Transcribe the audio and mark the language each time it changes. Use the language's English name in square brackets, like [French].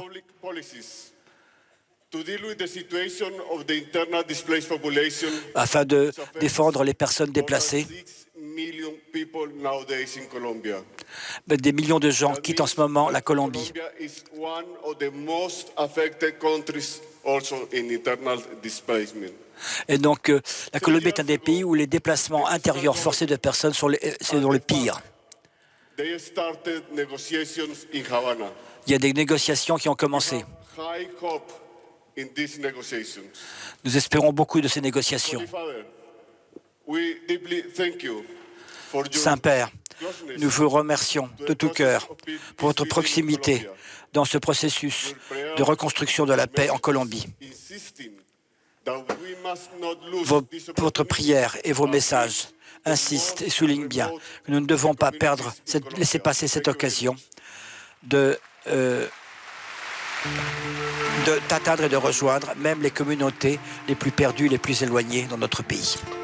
[English] Public policies to deal with the situation of the internal displaced population. [French] afin de défendre les personnes déplacées. [English] 6 million people nowadays in Colombia. [French] Des millions de gens quittent en ce moment la Colombie. [English] Colombia is one of the most affected countries also in internal displacement. [French] Et donc, la Colombie est un des pays où les déplacements intérieurs forcés de personnes c'est dans le pire. [English] They started negotiations in Havana. [French] Il y a des négociations qui ont commencé. [English] High hope in these negotiations. [French] Nous espérons beaucoup de ces négociations. [English] Holy Father, we deeply thank you for your [French] Saint-Père, [English] closeness [French] nous vous remercions de tout cœur pour votre proximité dans ce processus de reconstruction de la paix en Colombie. [English] insisting that we must not lose this [French] Votre prière et vos messages insistent et soulignent bien que nous ne devons pas laisser passer cette occasion d'atteindre et de rejoindre même les communautés les plus perdues, les plus éloignées dans notre pays.